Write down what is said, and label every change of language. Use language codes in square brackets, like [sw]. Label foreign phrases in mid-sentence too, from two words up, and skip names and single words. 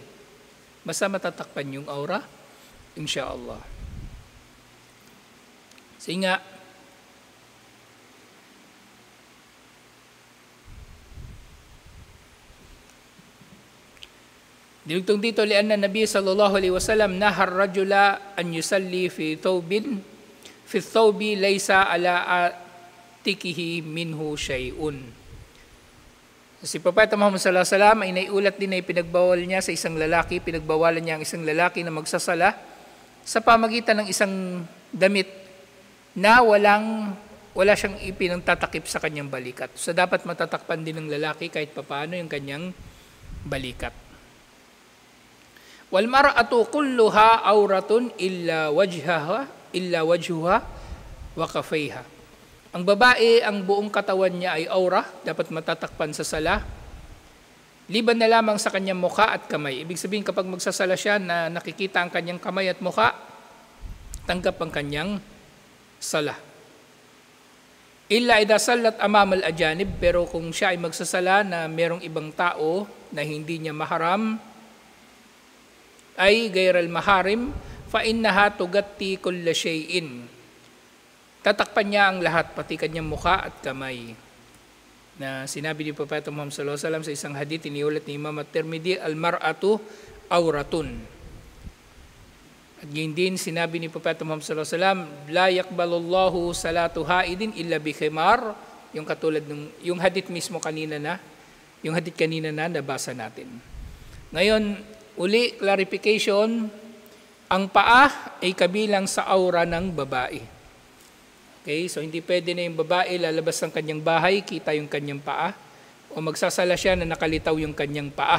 [tl] Basta matatakpan yung aura, insyaallah. Kasi nga, dinugtong dito, [ar] lian na النبي صلى الله عليه وسلم نهى الرجل أن يصلي في ثوب ليس على عاتقه منه شيء. [tl] Si Propeta Muhammad [ar] صلى الله عليه وسلم [tl] ay naiulat din na ipinagbawal niya sa isang lalaki, pinagbawalan niya ang isang lalaki na magsasala sa pamagitan ng isang damit na wala siyang ipinagtatakip sa kanyang balikat. So dapat matatakpan din ng lalaki kahit papaano yung kanyang balikat. [ar] والمرأة كلها عورة إلا وجهها وكفيها. [tl] Ang babae, ang buong katawan niya ay aura, dapat matatakpan sa sala. Liban na lamang sa kanyang mukha at kamay. Ibig sabihin kapag magsasala siya na nakikita ang kanyang kamay at mukha, tanggap ang kanyang sala. [ar] إلا إذا صلت أمام الأجانب, [tl] pero kung siya ay magsasala na merong ibang tao na hindi niya maharam, ay [ar] غير المحارم فإنها تغطي كل شيء. [tl] Tatakpan niya ang lahat, pati kanyang mukha at kamay. Na sinabi ni Propeta Muhammad [ar] صلى الله عليه وسلم [tl] sa isang hadith, iniulat ni Imam At-Tirmidhi, [ar] المرأة عورة. [tl] At yun din sinabi ni Propeta Muhammad [ar] صلى الله عليه وسلم, لا يقبل الله صلاة حائض إلا بخمار, [tl] yung katulad yung hadith mismo kanina na nabasa natin. Ngayon, uli clarification, ang paa ay kabilang sa aura ng babae. Okay, so hindi pwede na yung babae lalabas ng kanyang bahay, kita yung kanyang paa, o magsasala siya na nakalitaw yung kanyang paa.